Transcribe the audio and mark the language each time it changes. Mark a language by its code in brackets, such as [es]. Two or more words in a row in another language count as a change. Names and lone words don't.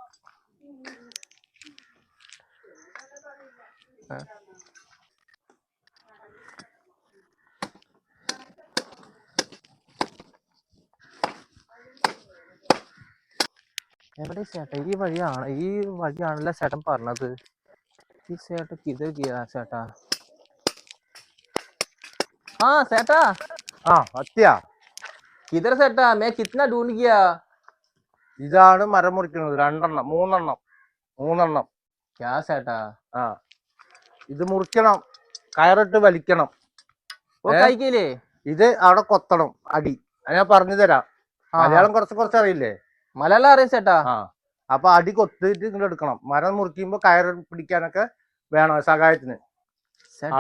[ml] എവിടെ ചേട്ടാ? ഈ വഴിയാണല്ലോ ചേട്ടൻ പറഞ്ഞത്. ഈ ചേട്ടൻ കിതർ ചേട്ടാ. [hi] सेटा किधर सेटा मैं कितना ढूंढ गया. [ml] ഇതാണ് മരം മുറിക്കുന്നത്. 3 [hi] क्या सेटा? [ml] ഇത് മുറിക്കണം, കയറിട്ട് വലിക്കണം. ഇത് അവിടെ കൊത്തണം അടി. ഞാൻ പറഞ്ഞു തരാം. മലയാളം കുറച്ച് അറിയില്ലേ? മലയാളം അറിയാം ചേട്ടാ. അപ്പൊ അടി കൊത്തിട്ട് ഇങ്ങോട്ട് എടുക്കണം. മരം മുറിക്കുമ്പോ കയറ് പിടിക്കാനൊക്കെ വേണം സഹായത്തിന്.